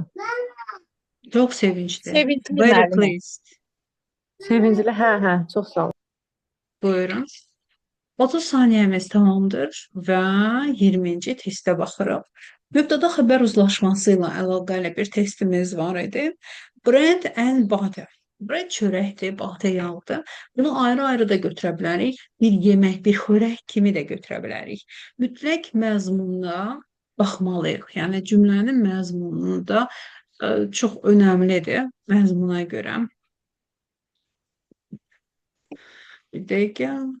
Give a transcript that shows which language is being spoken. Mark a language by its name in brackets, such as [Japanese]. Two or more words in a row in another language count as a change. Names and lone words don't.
[Azerbaijani] Çox sevincli. Sevincli [English] Very [Azerbaijani] müəllimə. [English] pleased. [Azerbaijani] Sevincli, hə, çox sağ ol. Buyurun. 30 saniyəmiz tamamdır və 20-ci testə baxırıq. Mübtəda xəbər uzlaşması ilə əlaqəli bir testimiz var idi. [English] Bread and butter. [Azerbaijani] Bread çörəkdir, butter yağdır. Bunu ayrı-ayrı da götürə bilərik. Bir yemək, bir xörək kimi də götürə bilərik. Mütləq məzmununa baxmalıyıq. Yəni cümlənin məzmunu da çox önəmlidir məzmuna görə. Bir dəqiqə.